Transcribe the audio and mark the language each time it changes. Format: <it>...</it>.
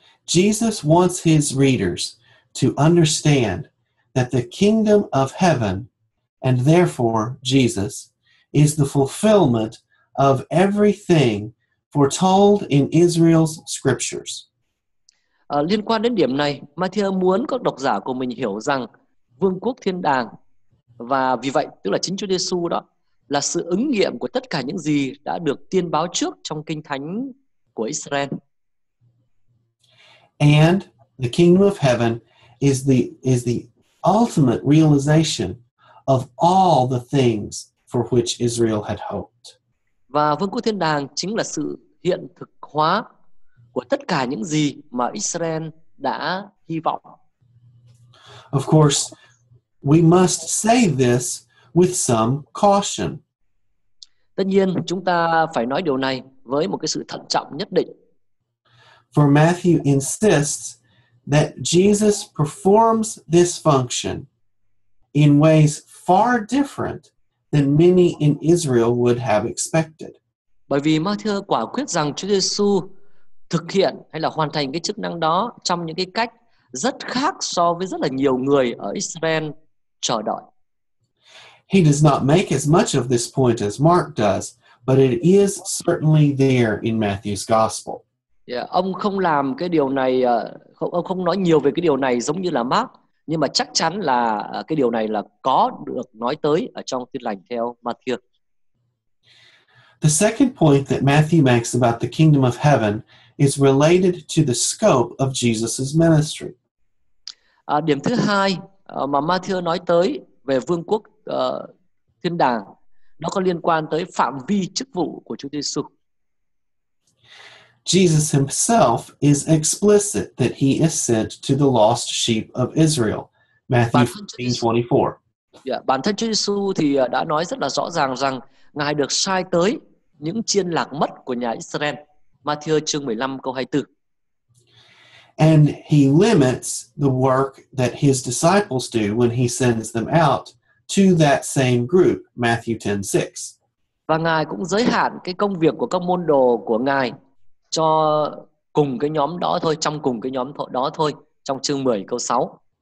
<en>Jesus wants his readers to understand that the kingdom of heaven, and therefore Jesus, is the fulfillment of everything foretold in Israel's scriptures.</en> <vi>Liên quan đến điểm này, Matthew muốn các độc giả của mình hiểu rằng vương quốc thiên đàng, và vì vậy tức là chính Chúa Giêsu đó, là sự ứng nghiệm của tất cả những gì đã được tiên báo trước trong kinh thánh của Israel.</vi> <en>And the kingdom of heaven is the ultimate realization of all the things for which Israel had hoped.</en> <vi>Và vương quốc thiên đàng chính là sự hiện thực hóa của tất cả những gì mà Israel đã hy vọng.</vi> <en>Of course, we must say this with some caution.</en> <vi>Tất nhiên, chúng ta phải nói điều này với một cái sự thận trọng nhất định.</vi> <en>For Matthew insists that Jesus performs this function in ways far different than many in Israel would have expected.</en> <vi>Bởi vì Matthew quả quyết rằng Chúa Giêsu thực hiện hay là hoàn thành cái chức năng đó trong những cái cách rất khác so với rất là nhiều người ở Israel chờ đợi.</vi> <en>He does not make as much of this point as Mark does, but it is certainly there in Matthew's gospel.</en> <vi>Ông không làm cái điều này, ông không nói nhiều về cái điều này giống như là Mark, nhưng mà chắc chắn là cái điều này là có được nói tới ở trong Tin lành theo Matthew.</vi> <en>The second point that Matthew makes about the kingdom of heaven is related to the scope of Jesus' ministry.</en> <vi>Điểm thứ hai mà Matthew nói tới về vương quốc thiên đàng, nó có liên quan tới phạm vi chức vụ của Chúa Giêsu.</vi> <en>Jesus himself is explicit that he is sent to the lost sheep of Israel. Matthew 15:24.</en> <vi>Bản thân Chúa Giêsu thì đã nói rất là rõ ràng rằng Ngài được sai tới những chiên lạc mất của nhà Israel. Matthew chương 15 câu 24.</vi> <en>And he limits the work that his disciples do when he sends them out to that same group. Matthew 10:6.</en> <vi>Và Ngài cũng giới hạn cái công việc của các môn đồ của Ngài cho cùng cái nhóm đó thôi, trong cùng cái nhóm đó thôi, trong chương 10 câu 6.</vi>